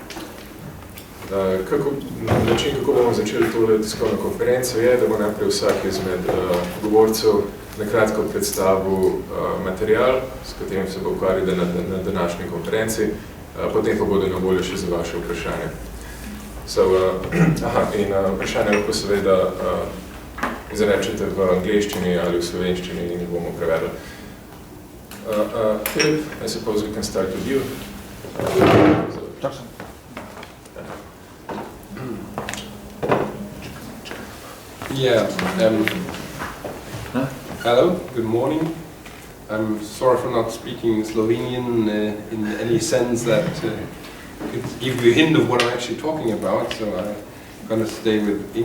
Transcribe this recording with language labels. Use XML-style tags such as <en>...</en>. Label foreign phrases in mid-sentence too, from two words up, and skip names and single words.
<sl>Način, kako bomo začeli tole tiskovno konferenco, je, da bo najprej vsak izmed govorcev nakratko predstavil material, s katerim se bo ukvarjal na današnji konferenci, potem pa bodo na voljo še za vaše vprašanje. In vprašanje lahko seveda izrečete v angleščini ali v slovenščini in jih bomo prevedli.</sl> <en>Philip, I suppose we can start with you. Yeah. Hello, good morning. I'm sorry for not speaking Slovenian in any sense that could give you a hint of what I'm actually talking about, so I'm going to stay with English.</en>